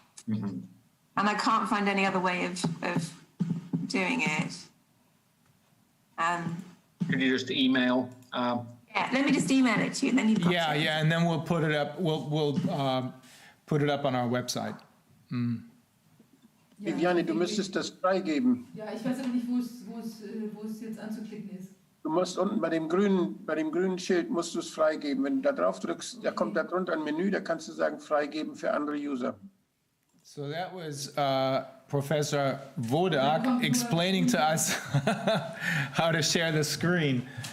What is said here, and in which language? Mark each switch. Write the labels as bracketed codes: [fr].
[en] And I can't find any other way of doing it. Could you just email? Yeah, let me just email it to you, and then you've got Yeah, it. yeah, and then we'll put it up. We'll put it up on our website. [de] Ja, Viviane, du müsstest das freigeben. Ja, ich weiß aber nicht, wo es jetzt anzuklicken ist. Du musst unten bei dem grünen Schild musst du es freigeben. Wenn du da drauf drückst, da kommt da drunter ein Menü, da kannst du sagen freigeben für andere User. [en] So that was Professor Wodak explaining to us how to share the screen.